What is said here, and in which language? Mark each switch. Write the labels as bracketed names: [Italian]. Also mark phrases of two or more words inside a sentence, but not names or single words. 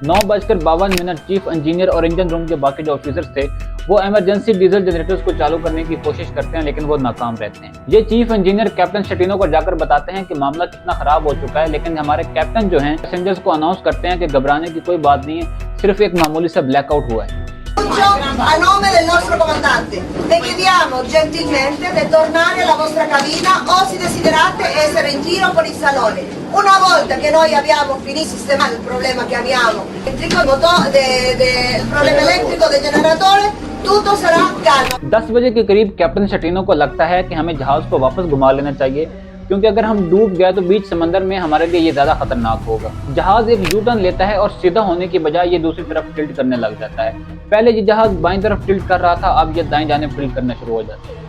[Hindi] 9:52 [English] chief engineer [Hindi] और [English] engine room [Hindi] के बाकी जो ऑफिसर्स थे वो [English] emergency diesel generators [Hindi] को चालू करने की कोशिश करते हैं, लेकिन वो नाकाम रहते हैं। ये [English] chief engineer [Hindi] कैप्टन शटीनो को जाकर बताते हैं कि मामला कितना खराब हो चुका है, लेकिन हमारे कैप्टन जो हैं पैसेंजर्स को अनाउंस करते हैं कि घबराने की कोई बात नहीं है, सिर्फ एक मामूली सा ब्लैकआउट हुआ है। [Italian] A nome del nostro comandante le chiediamo gentilmente di tornare alla vostra cabina o se desiderate essere in giro per il salone. Una volta che noi abbiamo finito di sistemare il problema che abbiamo, il problema elettrico del generatore, tutto sarà calmo। [Hindi] 10 बजे के करीब कैप्टन शटीनो को लगता है कि हमें जहाज को वापस घुमा लेना चाहिए, क्योंकि अगर हम डूब गए तो बीच समंदर में हमारे लिए ये ज्यादा खतरनाक होगा। जहाज एक [English] U turn [Hindi] लेता है और सीधा होने की बजाय ये दूसरी तरफ टिल्ट करने लग जाता है। पहले ये जहाज बाईं तरफ टिल्ट कर रहा था, अब ये दाएं जाने टिल्ट करना शुरू हो जाता है।